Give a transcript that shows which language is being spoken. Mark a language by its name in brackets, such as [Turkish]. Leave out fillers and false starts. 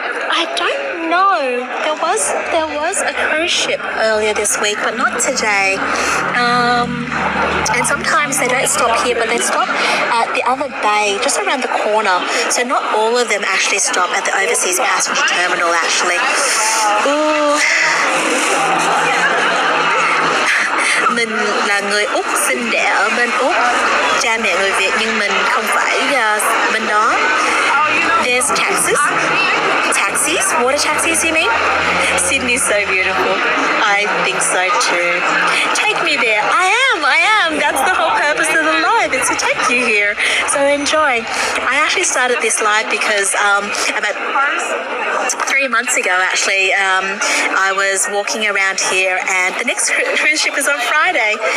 [English] I don't know. There was a cruise ship earlier this week, but not today. And sometimes they don't stop here, but they stop at the other bay, just around the corner. So not all of them actually stop at the overseas passenger terminal, actually. Ooh. [Vietnamese] Mình là người Úc, sinh đẻ ở bên Úc, cha mẹ người Việt, nhưng mình không phải bên đó. [English] There's taxis, water taxis you mean? Sydney's so beautiful. I think so too. Take me there. I am. That's the whole purpose of the live. It's to take you here. So enjoy. I actually started this live because about 3 months ago, actually, I was walking around here, and the next cruise ship is on Friday.